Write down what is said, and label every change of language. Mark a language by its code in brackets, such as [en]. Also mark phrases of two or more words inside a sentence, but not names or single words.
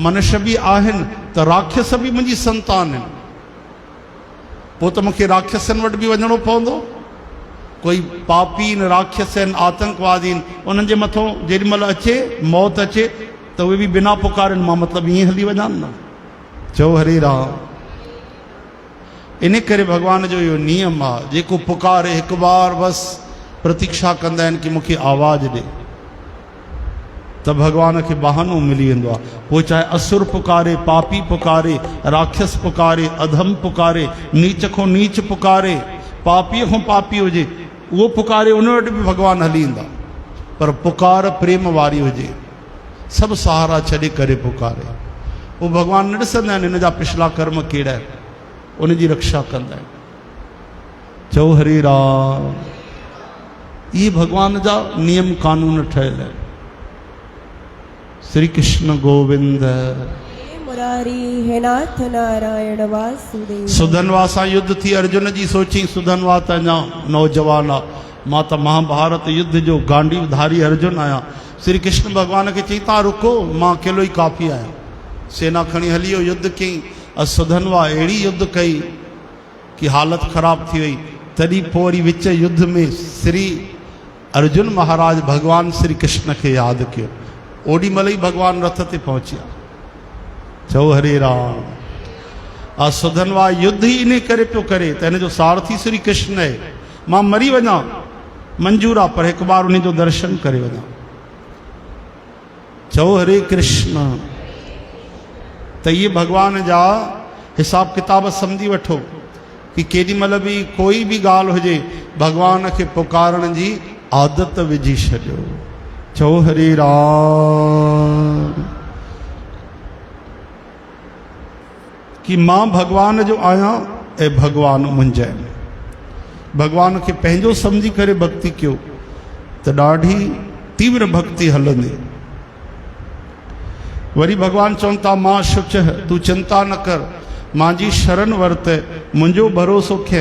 [sd] मनुष्य बि आहिनि त राक्षस बि मुंहिंजी संतान आहिनि। पोइ त मूंखे राक्षसनि वटि बि वञिणो पवंदो। कोई पापी आहिनि, राक्षस आहिनि, आतंकवादी आहिनि, उन्हनि जे मथां जेॾीमहिल अचे मौत अचे त उहे बि बिना पुकारनि मां मतिलबु ईअं हली वञनि न। चओ हरे राम। इन करे भगवान जो इहो नियम आहे, जेको पुकारे हिकु बार बसि प्रतीक्षा कंदा आहिनि कि मूंखे आवाज़ ॾे, त भगवान खे बहानो मिली वेंदो आहे। पोइ चाहे असुर पुकारे, पापी पुकारे, राक्षस पुकारे, अधम पुकारे, नीच खां नीच पुकारे, पापीअ खां पापी हुजे, उहो पुकारे, उन वटि बि भगवान हली ईंदा। पर पुकार प्रेम वारी हुजे, सभु सहारा छॾे करे पुकारे, उहो भगवान न ॾिसंदा आहिनि हिन जा पिछला कर्म कहिड़ा आहिनि, उन जी रक्षा कंदा आहिनि। चओ हरे राम। ये भगवान जा नियम कानून ठहियल आहिनि। श्री कृष्ण गोविंद मुरारी हे नाथ नारायण वासुदेव। सुधनवा सां युद्ध थी, अर्जुन जी सोची सुधनवा त अञा नौजवान आहे, मां त महाभारत युद्ध जो गांडीवधारी अर्जुन आहियां। श्री कृष्ण भगवान खे चई तव्हां रुको, मां अकेलो ई काफ़ी आहियां। सेना खणी हली वियो, युद्ध कयईं। सुधनवा अहिड़ी युद्ध कई कि हालत ख़राब थी वई। तॾहिं पोइ वरी विच युद्ध में श्री अर्जुन महाराज भगवान श्री कृष्ण खे यादि कयो। ओॾी महिल ई भगवान रथ ते पहुचिया। चओ हरे राम। सुधनवा युद्ध ही इन करे पियो करे त हिन जो सारथी श्री कृष्ण आहे। मां मरी वञा मंजूर आहे, पर हिकु बार उन जो दर्शन करे वञा। चओ हरे कृष्ण। त ये भगवान जा हिसाब किताब सम्झी वठो कि केॾी महिल बि कोई भी ॻाल्हि हुजे, भगवान खे पुकारण जी आदत विझी छॾियो। चओ हरे राम। कि मां भगवान जो आहियां ऐं भगवान मुंहिंजा आहिनि। भगवान खे पंहिंजो सम्झी करे भक्ति कयो त ॾाढी तीव्र भक्ति हलंदी। वरी भगवान चवनि था मां शुच तूं चिंता न कर, मुंहिंजी शरण वरत, मुंहिंजो भरोसो खे।